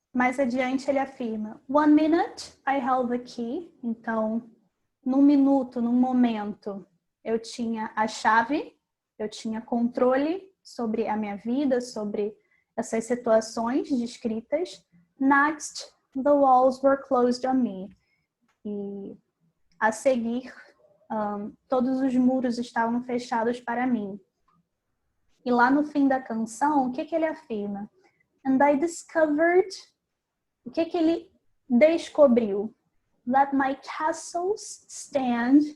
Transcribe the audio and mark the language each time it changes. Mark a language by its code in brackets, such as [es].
[pt] Mais adiante ele afirma, [en] 1 minute I held the key. [pt] Então, num minuto, num momento, eu tinha a chave, eu tinha controle sobre a minha vida, sobre essas situações descritas. [en] Next, the walls were closed on me. [pt] E a seguir, todos os muros estavam fechados para mim. E lá no fim da canção, o que ele afirma? [en] And I discovered... [pt] O que ele descobriu? [en] That my castles stand...